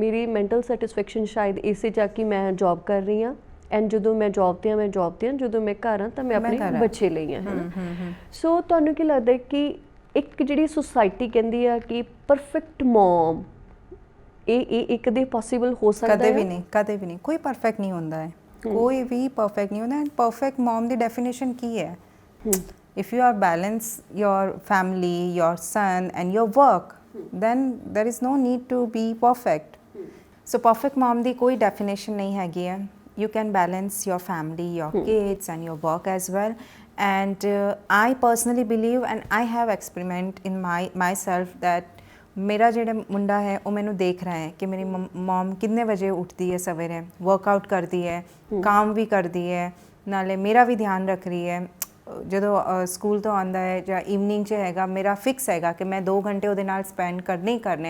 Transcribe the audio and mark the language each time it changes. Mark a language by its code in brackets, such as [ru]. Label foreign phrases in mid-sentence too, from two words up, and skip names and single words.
[pa] ਮੇਰੀ [en] mental satisfaction [pa] ਸ਼ਾਇਦ ਇਸੇ 'ਚ ਆ ਕਿ ਮੈਂ ਜੋਬ ਕਰ ਰਹੀ ਹਾਂ, ਐਂਡ ਜਦੋਂ ਮੈਂ ਜੋਬ 'ਤੇ ਹਾਂ ਜਦੋਂ ਮੈਂ ਘਰ ਹਾਂ ਤਾਂ ਮੈਂ ਆਪਣੇ ਬੱਚੇ ਲਈ ਹਾਂ, ਹੈ ਨਾ। ਸੋ ਤੁਹਾਨੂੰ ਕੀ ਲੱਗਦਾ ਕਿ ਇੱਕ ਜਿਹੜੀ ਸੁਸਾਇਟੀ ਕਹਿੰਦੀ ਆ ਕਿ [en] perfect mom, [pa] ਇਹ ਕਦੇ ਪੋਸੀਬਲ ਹੋ ਸਕਦਾ ਹੈ? ਕਦੇ ਵੀ ਨਹੀਂ। ਕੋਈ ਪਰਫੈਕਟ ਨਹੀਂ ਹੁੰਦਾ ਹੈ, ਕੋਈ ਵੀ ਪਰਫੈਕਟ ਨਹੀਂ ਹੁੰਦਾ। ਐਂਡ [en] perfect mom [pa] ਦੀ ਡੈਫੀਨੇਸ਼ਨ ਕੀ ਹੈ? [en] If you are balance your family, your son and your work, then there is no need to be perfect. So perfect mom [pa] ਦੀ ਕੋਈ definition ਨਹੀਂ ਹੈਗੀ ਹੈ. [en] You can balance your family, your kids and your work as well. And I personally believe and I have experiment in myself that [pa] ਮੇਰਾ ਜਿਹੜਾ ਮੁੰਡਾ ਹੈ ਉਹ ਮੈਨੂੰ ਦੇਖ ਰਿਹਾ ਹੈ ਕਿ ਮੇਰੀ ਮਮ ਕਿੰਨੇ ਵਜੇ ਉੱਠਦੀ ਹੈ ਸਵੇਰੇ, ਵਰਕਆਊਟ ਕਰਦੀ ਹੈ, ਕੰਮ ਵੀ ਕਰਦੀ ਹੈ, ਨਾਲੇ ਮੇਰਾ ਵੀ ਧਿਆਨ ਰੱਖ ਰਹੀ ਹੈ. ਜਦੋਂ ਸਕੂਲ ਤੋਂ ਆਉਂਦਾ ਹੈ ਜਾਂ ਈਵਨਿੰਗ 'ਚ ਹੈਗਾ, ਮੇਰਾ ਫਿਕਸ ਹੈਗਾ ਕਿ ਮੈਂ 2 ਘੰਟੇ ਉਹਦੇ ਨਾਲ ਸਪੈਂਡ ਕਰਨੇ ਹੀ ਕਰਨੇ.